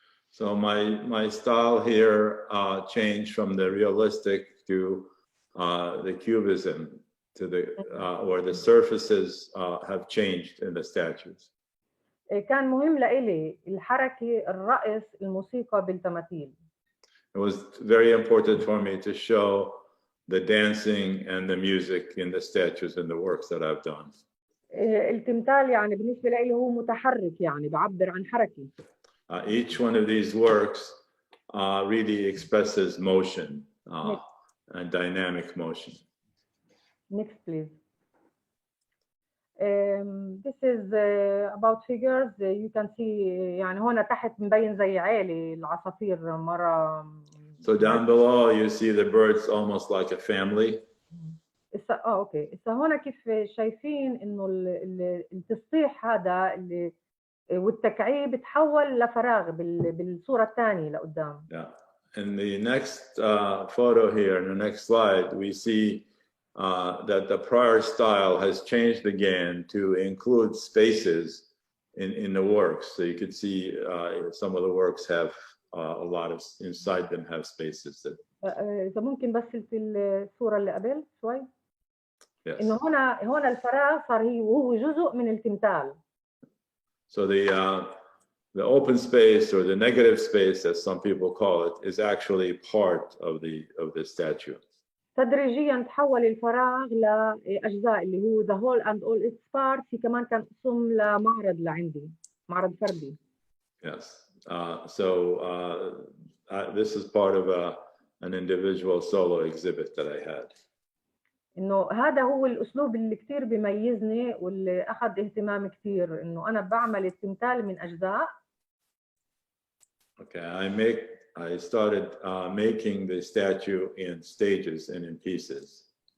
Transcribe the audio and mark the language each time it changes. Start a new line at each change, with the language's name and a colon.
English: So my style here changed from the realistic to the cubism, to the where the surfaces have changed in the statues.
Arabic: كان مهم لإلي الحركة، الرقص، الموسيقى بالتماثيل.
English: It was very important for me to show the dancing and the music in the statues and the works that I've done.
Arabic: التمثال يعني بالنسبة لي هو متحرك، يعني بعبر عن حركة.
English: Each one of these works really expresses motion and dynamic motion. Next, please. This is about figures. You can see
Arabic: يعني هنا تحت مبين زي عيلة العصافير مرة.
English: So down below you see the birds almost like a family.
Arabic: اوكي، هنا كيف شايفين انه التصحيح هذا اللي والتكعيب تحول لفراغ بالصورة الثانية لقدام.
English: Yeah. In the next photo here, in the next slide, we see that the prior style has changed again to include spaces in the works. So you can see some of the works have a lot of, inside them have spaces that.
Arabic: إذا ممكن بس في الصورة اللي قبل شوي.
English: Yes.
Arabic: إنه هنا الفراغ صار وهو جزء من التمثال.
English: So the open space or the negative space, as some people call it, is actually part of the statue.
Arabic: تدريجيا تحول الفراغ لأجزاء اللي هو
English: the whole and all its parts.
Arabic: هي كمان كان قسم لمعرض لعندي، معرض فردي.
English: Yes. So this is part of an individual solo exhibit that I had.
Arabic: انه هذا هو الاسلوب اللي كثير بيميزني واللي اخذ اهتمام كثير، انه انا بعمل التمثال من اجزاء.
English: Okay, I started making the statue in stages and in pieces.